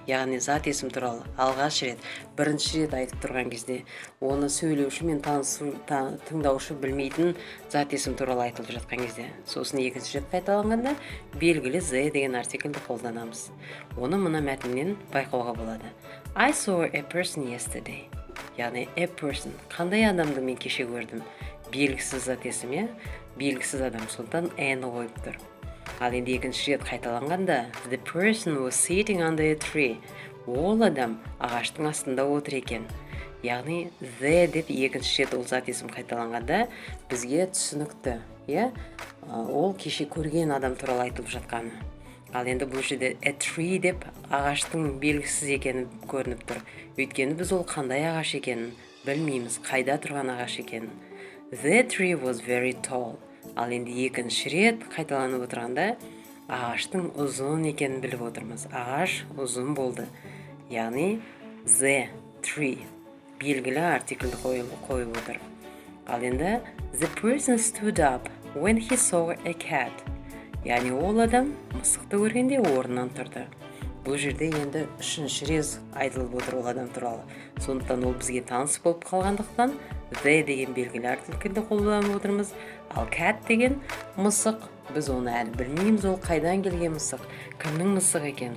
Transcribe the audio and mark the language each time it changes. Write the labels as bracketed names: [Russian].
[Kazakh] Яғни зат есім туралы алғаш рет, бірінші рет айтып тұрған кезде, оны сөйлеуші мен тыңдаушы білмейтін зат есім туралы айтылып жатқан кезде, сосын екінші рет қайталанғанда белгілі the деген артикльді қолданамыз. Оны мына мәтіннен байқауға болады. [English] I saw a person yesterday. [Kazakh] Яғни [English] a person. [Kazakh] Қандай адамды мен кеше көрдім? Белгісіз зат есім, белгісіз адам, сондықтан an қойып тұр. Ал енді екінші рет қайталанғанда [English] the person was sitting under a tree. [Kazakh] Ол адам ағаштың астында отыр екен. Яғни the деп екінші рет ол зат есім қайталанғанда бізге түсінікті. Ол кеше көрген адам туралы айтылып жатқаны. Ал енді бұл жерде a tree деп ағаштың белгісіз екені көрініп тұр. Өйткені біз ол қандай ағаш екенін білмейміз, қайда тұрған ағаш екенін. [English] The tree was very tall. [Kazakh] Ал енді екінші рет қайталанып отырғанда ағаштың ұзын екенін біліп отырмыз. Ағаш ұзын болды. Яғни the tree белгілі артикльді қойып отыр. Ал енді [English] the person stood up when he saw a cat. [Kazakh] Яғни ол адам мысықты көргенде орнынан тұрды. Бұл жерде енді үшінші рет айтылып отыр ол адам туралы. Сондықтан ол бізге таныс болып қалғандықтан the деген белгілі артикльді қолданып отырмыз. Ал cat деген мысық. Біз оны әлі білмейміз, ол қайдан келген мысық, кімнің мысық екен.